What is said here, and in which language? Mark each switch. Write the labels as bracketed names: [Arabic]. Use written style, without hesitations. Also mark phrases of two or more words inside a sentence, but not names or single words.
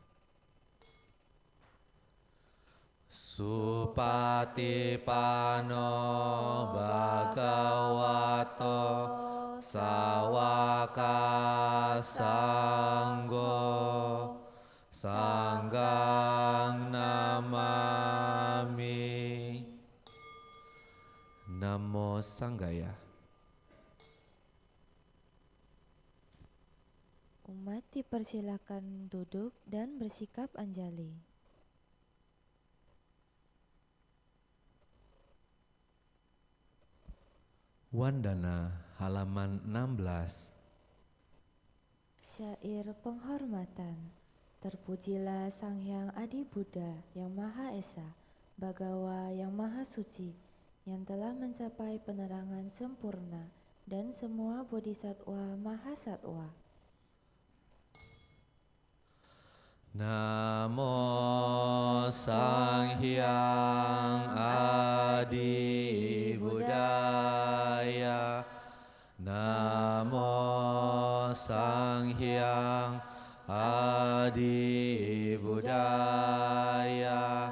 [Pali] Supatipano Bhagavato Sawaka Sanggo Sanggang Namami. Namo Sanggaya. [Indonesian] Umat dipersilakan duduk dan bersikap anjali. Wandana halaman 16. Syair penghormatan. Terpujilah Sang Hyang Adi Buddha yang Maha Esa, Bhagawa yang Maha Suci, yang telah mencapai penerangan sempurna, dan semua bodhisatwa mahasatwa. [Pali] Namo Sang Hyang Adi Buddhaya. Namo Sang Hyang Adi Buddhaya.